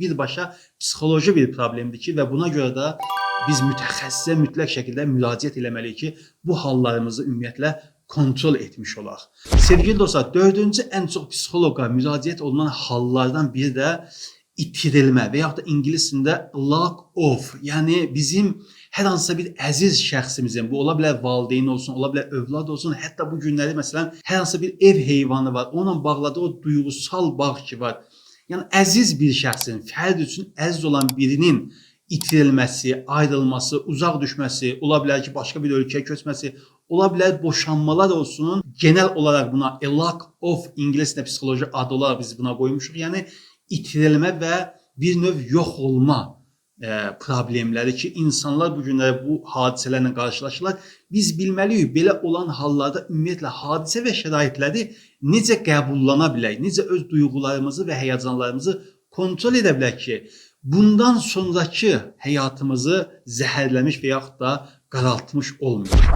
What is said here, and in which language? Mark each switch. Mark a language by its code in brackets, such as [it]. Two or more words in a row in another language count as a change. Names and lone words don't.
[az] Birbaşa psixoloji bir problemdir ki, və buna görə də biz mütəxəssisə mütləq şəkildə müraciət etməliyik ki, bu hallarımızı ümumiyyətlə kontrol etmiş olaq. Sevgili dostlar, dördüncü ən çox psixoloqa müraciət olunan hallardan biri də itirilmə və yaxud da ingiliscə [en] lack of, [az] yəni bizim hər hansısa bir əziz şəxsimizin, bu ola bilər valideyn olsun, ola bilər övlad olsun, hətta bu günləri məsələn hər hansısa bir ev heyvanı var, onunla bağladığı o duyğusal bağ ki var. Yəni əziz bir şəxsin, fərd üçün əziz olan birinin itirilməsi, ayrılması, uzaq düşməsi, ola bilər ki, başqa bir ölkəyə köçməsi, ola bilər boşanmalar olsun. Genel olaraq buna [en] a lack of [az] ingiliscə psixoloji adı olaraq biz buna qoymuşuq. Yəni itirilmə və bir növ yox olma problemləri ki, insanlar bu günləri bu hadisələrlə qarşılaşırlar. Biz bilməliyik, belə olan hallarda ümumiyyətlə hadisə və şəraitləri necə qəbullana bilək, necə öz duyğularımızı və həyəcanlarımızı kontrol edə bilək ki, bundan sonraki həyatımızı zəhərləmiş və yaxud da qaraltmış olmuyor.